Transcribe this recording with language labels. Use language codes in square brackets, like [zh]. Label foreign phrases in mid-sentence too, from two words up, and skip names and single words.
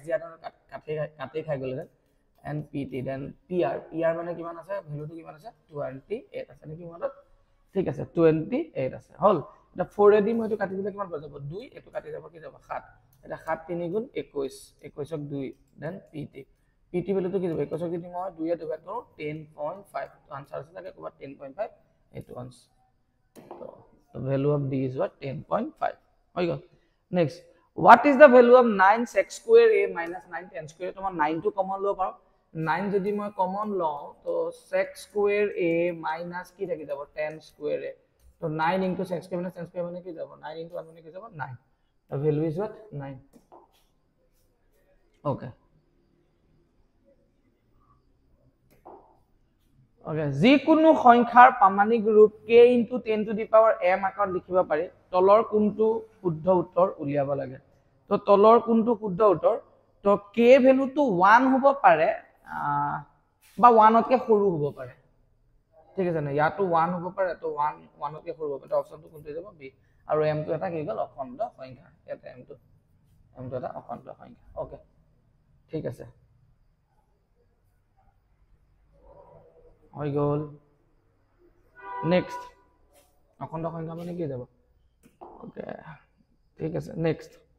[as] দিয়া এটা কাটি খাই গলে [en] and PT then PR [as] মানে কিমান আছে ভ্যালুটো কিমান আছে 28 আছে নেকি মনত ঠিক আছে 28 আছে হল এটা 4 এদি মই এটো কাটি দিলে কিমান হৈ যাব 2 এটো কাটি যাব কি যাব 7 এটা 7 3 গুণ 21 21ক 2 [en] then PT [as] ভ্যালুটো কি যাব 21ক যদি মই 2 এ ডিভাইড কৰো 10.5 তো আনসার আছে থাকে কবা 10.5 এটো আনসার তো [en] the value of D is what [as] 10.5 হৈ গল [en] next what is the value of 9 sec square a minus 9 tan square [as] তোমার 9 টো কমন লও পাও 9 যদি মই কমন লও তো [en] sec square a minus [as] কি থাকি যাব [en] tan square a [as] তো 9 [en] into sec square minus tan square [as] মানে কি যাব 9 into 1 মানে কি যাব 9 [en] the value is what [as] 9 okay যি কোনো সংখ্যাৰ পামানিক ৰূপ [en] k into 10 to the power m [as] আকাৰত লিখিব পাৰি তলৰ কোনটো শুদ্ধ উত্তৰ উলিয়াব লাগে তো তলৰ কোনটো শুদ্ধ উত্তৰ তো k ভ্যালুটো 1 হ'ব পাৰে বা 1 তকে সৰু হ'ব পাৰে ঠিক আছে না ইয়াটো 1 হ'ব পাৰে তো 1 তকে সৰু হ'ব পাৰে অপচনটো কোনটো যাব b আৰু m টো এটা কি গল অখণ্ড সংখ্যা এটা m টো এটা অখণ্ড সংখ্যা ওকে ঠিক আছে হৈ গল নেক্সট অখণ্ড সংখ্যা মানে কি যাব ওকে ঠিক আছে নেক্সট